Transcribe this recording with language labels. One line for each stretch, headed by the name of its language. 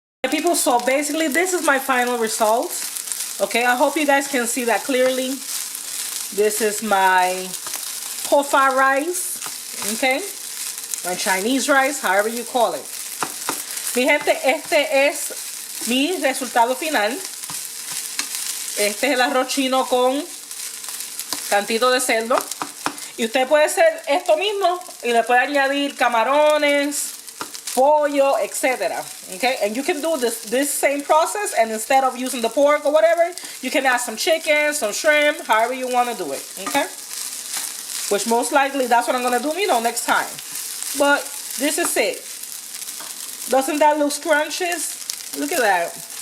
English: People, so basically this is my final result. Okay, I hope you guys can see that clearly. This is my po-fa rice. Okay? My Chinese rice, however you call it.
Spanish: Mi gente, este es mi resultado final. Este es el arroz chino con cantito de cerdo, y usted puede hacer esto mismo y le puede añadir camarones, pollo, etc.
English: Okay, and you can do this same process, and instead of using the pork or whatever, you can add some chicken, some shrimp, however you want to do it. Okay, which most likely that's what I'm gonna do, next time. But this is it. Doesn't that look scrumptious? Look at that.